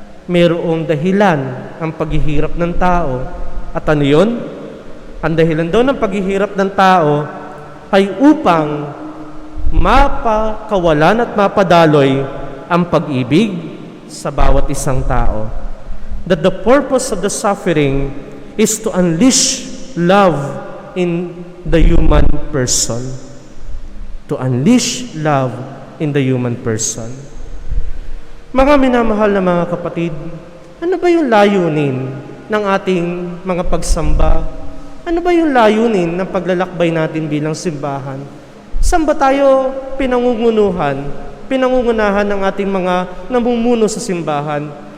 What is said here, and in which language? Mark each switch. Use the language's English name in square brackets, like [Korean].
[Filipino] mayroong dahilan ang paghihirap ng tao. At ano yun? Ang dahilan daw ng paghihirap ng tao ay upang mapakawalan at mapadaloy ang pag-ibig sa bawat isang tao. [English] That the purpose of the suffering is to unleash love in the human person. To unleash love in the human person. [Filipino] Mga minamahal na mga kapatid, ano ba yung layunin ng ating mga pagsamba? Ano ba yung layunin ng paglalakbay natin bilang simbahan? Saan ba tayo pinangungunahan ng ating mga namumuno sa simbahan?